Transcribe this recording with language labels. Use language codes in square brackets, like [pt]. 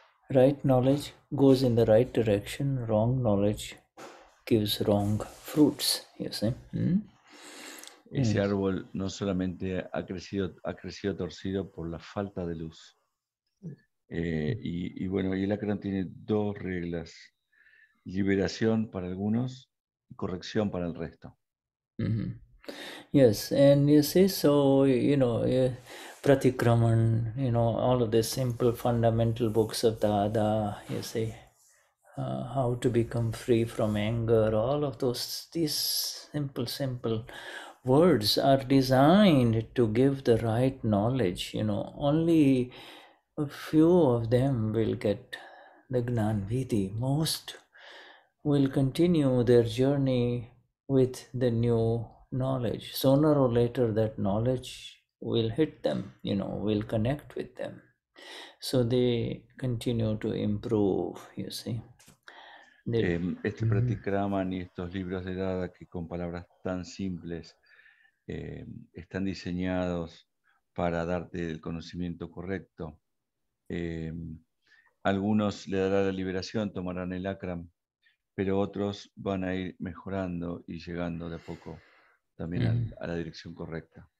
[en] Right knowledge goes in the right direction, wrong knowledge gives wrong fruits, you see. [es] Ese árbol no solamente ha crecido torcido por la falta de luz. Y bueno, y el Akram tiene dos reglas: liberación para algunos y corrección para el resto. [en] Yes, and you see, so, you know, Pratikraman, you know, all of the simple fundamental books of Dada, you see, how to become free from anger, all of these simple words are designed to give the right knowledge, you know. Only a few of them will get the Gnan Vidhi. Most will continue their journey with the new knowledge. Sooner or later, that knowledge will hit them, you know, will connect with them. So they continue to improve, you see. [es] Este Pratikraman y estos libros de Dada, que con palabras tan simples están diseñados para darte el conocimiento correcto. Algunos le dará la liberación, tomarán el Akram, pero otros van a ir mejorando y llegando de a poco también a la dirección correcta.